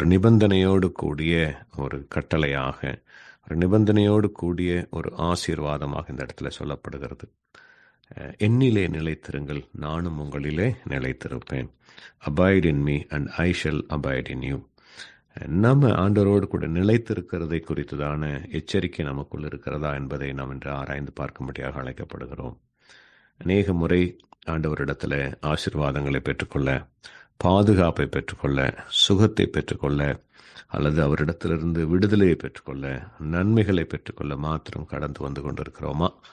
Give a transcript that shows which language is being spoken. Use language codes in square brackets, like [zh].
[ta] ஒரு நிபந்தனையோடு கூடிய ஒரு கட்டளையாக, ஒரு நிபந்தனையோடு கூடிய ஒரு ஆசீர்வாதமாக இந்த இடத்துல சொல்லப்படுகிறது. என்னிலே நிலைத்திருங்கள், நானும் உங்களிலே நிலைத்திருப்பேன். [en] Abide in me and I shall abide in you. [ta] நம்ம ஆண்டவரோடு கூட நிலைத்திருக்கிறதை குறித்ததான எச்சரிக்கை நமக்குள் இருக்கிறதா என்பதை நாம் இன்று ஆராய்ந்து பார்க்கும்படியாக அழைக்கப்படுகிறோம். அநேக முறை ஆண்டவரிடத்தில் ஆசீர்வாதங்களை பெற்றுக்கொள்ள, பாதுகாப்பை பெற்றுக்கொள்ள, சுகத்தை பெற்றுக்கொள்ள, அல்லது அவரிடத்திலிருந்து விடுதலையை பெற்றுக்கொள்ள, நன்மைகளை பெற்றுக்கொள்ள மாத்திரம் கடந்து வந்து கொண்டிருக்கிறோமா?